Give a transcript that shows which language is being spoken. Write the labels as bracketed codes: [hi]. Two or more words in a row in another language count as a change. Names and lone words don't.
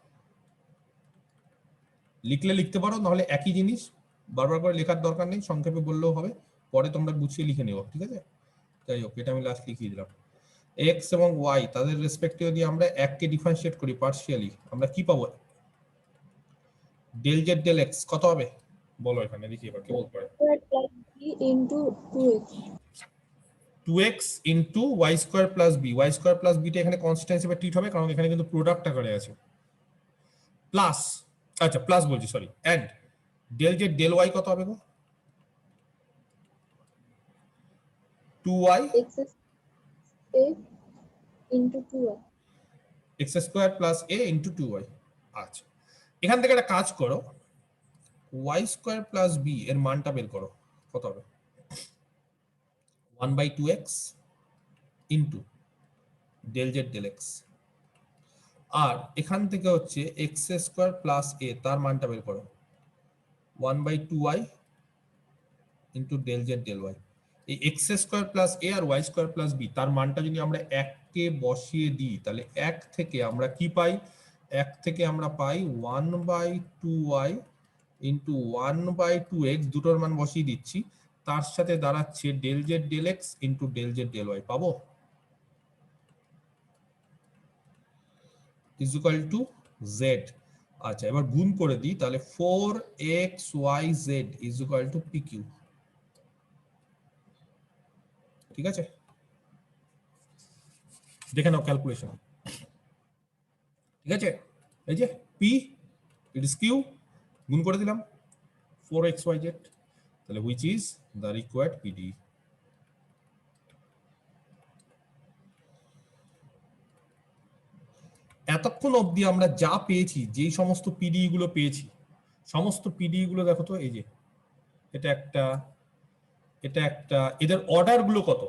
[bn] লিখলে লিখতে পারো, নাহলে একই জিনিস বারবার করে লেখার দরকার নেই, সংক্ষেপে বললেও হবে, পরে তোমরা গুছিয়ে লিখে নিও, ঠিক আছে। যাই হোক এটা আমি লাস্ট লিখিয়ে দিলাম। x এবং y তাদের রেসপেক্টে যদি আমরা এককে ডিফারেন্সিয়েট করি পার্শিয়ালি আমরা কি পাবো? [en] del z del x [bn] কত হবে বলো এখানে দেখি এবার কে বলতে পারে? [en] plus b into 2x 2x into y square plus b। y square plus b [bn] টা এখানে কনস্ট্যান্ট হিসেবে ট্রিট হবে কারণ এখানে কিন্তু প্রোডাক্ট আকারে আছে। প্লাস আচ্ছা প্লাস বলছি সরি, [en] and del z del y [bn] কত হবে গো? 2y [en] x a into 2y x square plus a into 2y। [bn] আচ্ছা এখান থেকে একটা কাজ করো, [en] y square plus b [bn] এর মানটা বের করো কত হবে? [en] 1/2x into del z del x। [bn] আর এখান থেকে হচ্ছে [en] x square plus a [bn] তার মানটা বের করো [en] 1/2y into del z del y। [bn] এই [en] x square plus a [bn] আর [en] y square plus b [bn] তার মানটা যদি আমরা 1 কে বসিয়ে দিই তাহলে 1 থেকে আমরা কি পাই? 1 থেকে আমরা পাই [en] 1/2y into 1/2x, [bn] দুটোর মান বসিয়ে দিচ্ছি, তার সাথে দাঁড়াচ্ছে [en] del z del x into del z del y। [bn] পাবো? [en] is equal to z. [bn] আচ্ছা এবার গুণ করে দিই, তাহলে [en] 4xyz is equal to pq. [bn] ঠিক আছে, দেখে নাও ক্যালকুলেশন। ঠিক আছে, এই যে [en] p it is q, [bn] গুণ করে দিলাম 4xyz, তাহলে [en] which is the required pd। [bn] এতক্ষণ অবধি আমরা যা পেয়েছি, যেই সমস্ত পিডি গুলো পেয়েছি, সমস্ত পিডি গুলো দেখো তো, এই যে এটা একটা, এটা একটা, এদের অর্ডার গুলো কত?